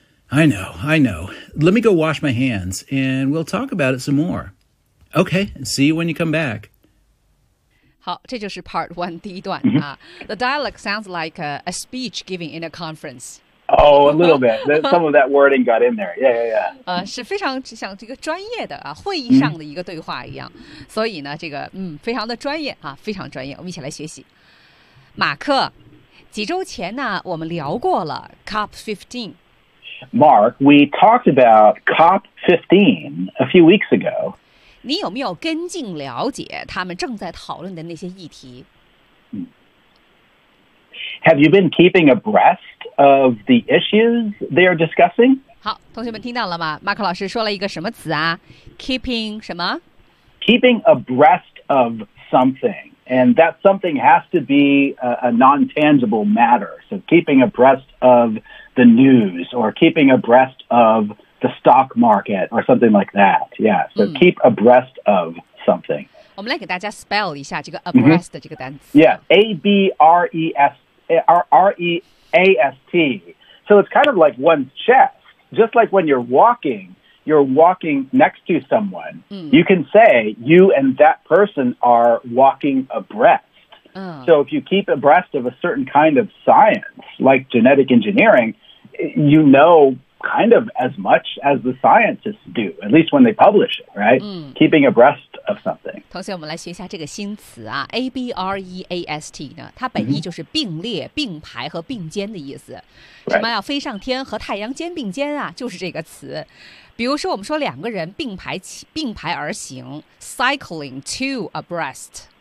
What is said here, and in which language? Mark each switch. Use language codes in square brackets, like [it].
[en] I know. Let me go wash my hands, and we'll talk about it some more. Okay, see you when you come back. [zh] 好，这就是 part one 第一段啊。 [en] The dialogue sounds like a speech given in a conference. Oh, a little bit. Some of that wording got in there. Yeah. [zh] 是非常像这个专业的啊，会议上的一个对话一样。所以呢，这个非常的专业啊，非常专业。我们一起来学习。马克，几周前呢，我们聊过了 COP15。 [en] Mark, we talked about COP15 a few weeks ago. [zh] 你有没有跟进了解他们正在讨论的那些议题 [en] ？Have you been keeping abreast of the issues they are discussing？ [zh] 好，同学们听到了吗？马克老师说了一个什么词啊 ？Keeping 什么 [en] keeping abreast of something. And that something has to be a non-tangible matter. So keeping abreast of the news or keeping abreast of the stock market or something like that. Yeah, so keep abreast of something. [zh] 我们来给大家 spell 一下这个 abreast 的这个单词。 [en] Yeah, A-B-R-E-A-S-T. So it's kind of like one's chest. Just like when you're walking next to someone, you can say you and that person are walking abreast. So if you keep abreast of a certain kind of science, like genetic engineering, you know kind of as much as the scientists do, at least when they publish it, right? Keeping abreast of something. [zh] 同学，我们来学一下这个新词啊 ,abreast 呢，它本意就是并列、并排和并肩的意思。什么要飞上天和太阳肩并肩啊，就是这个词。比如说我们说两个人并排而行 [en] cycling two abreast.